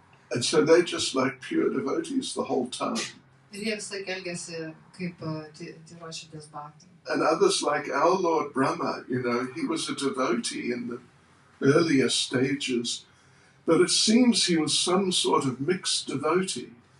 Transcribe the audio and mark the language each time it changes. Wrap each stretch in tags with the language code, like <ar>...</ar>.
<en>And so they just like pure devotees the whole time.</en> <lt>Ir jie visai elgėsi kaip tyros širdies bhaktai.</lt> <en>And others like our Lord Brahma, he was a devotee in the earlier stages, but it seems he was some sort of mixed devotee.</en>